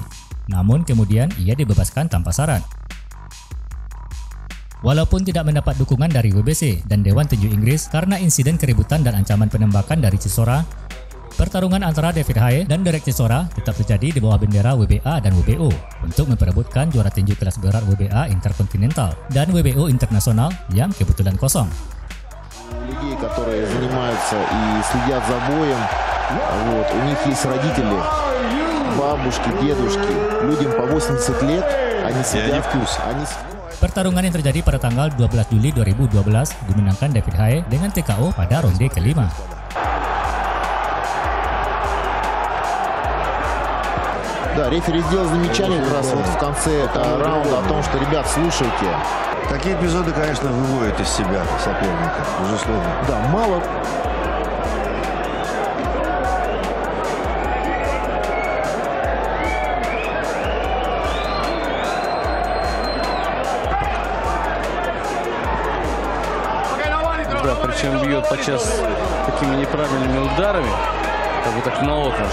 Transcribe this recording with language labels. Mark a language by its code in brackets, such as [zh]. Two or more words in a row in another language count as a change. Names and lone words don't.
[id] Namun kemudian ia dibebaskan tanpa syarat. Walaupun tidak mendapat dukungan dari WBC dan Dewan Tinju Inggris karena insiden keributan dan ancaman penembakan dari Chisora, pertarungan antara David Haye dan Derek Chisora tetap terjadi di bawah bendera WBA dan WBO untuk memperebutkan juara tinju kelas berat WBA Intercontinental dan WBO Internasional yang kebetulan kosong. [ru] Людей, которые занимаются и следят за боем, у них есть родители, бабушки, дедушки, людям по 80 лет, они следят, [id] Pertarungan yang terjadi pada tanggal 12 Juli 2012 dimenangkan David Haye dengan TKO pada ronde kelima. [ru] Да, рефери сделал замечание как раз вот в конце раунда о том, что, ребят, слушайте. Такие эпизоды, конечно, выводят из себя соперника, безусловно. Да, мало. Да, причем бьет подчас такими неправильными ударами, как бы так наотмашь.